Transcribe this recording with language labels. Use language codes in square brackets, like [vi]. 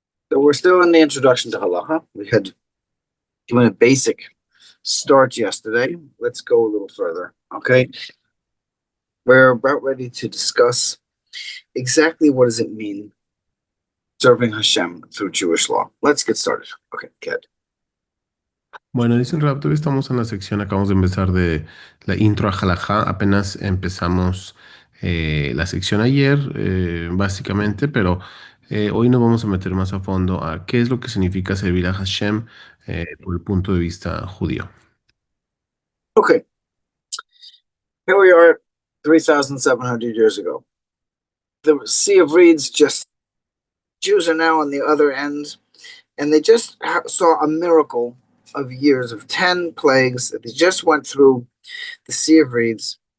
[en] So we're still in the introduction to halacha. We had given a basic start yesterday. Let's go a little further. Okay. We're about ready to discuss exactly what does it mean serving Hashem through Jewish law. Let's get started. Okay, good. [es] Bueno, dice el Raptor, estamos en la sección, acabamos de empezar de la intro a Halajá, apenas empezamos la sección ayer, básicamente, pero hoy nos vamos a meter más a fondo a qué es lo que significa servir a Hashem por el punto de vista judío. [en] Okay, here we are 3,700 years ago. The Sea of Reeds just, Jews are now on the other end, and they just saw a miracle of years of 10 plagues that they just went through the Sea of Reeds.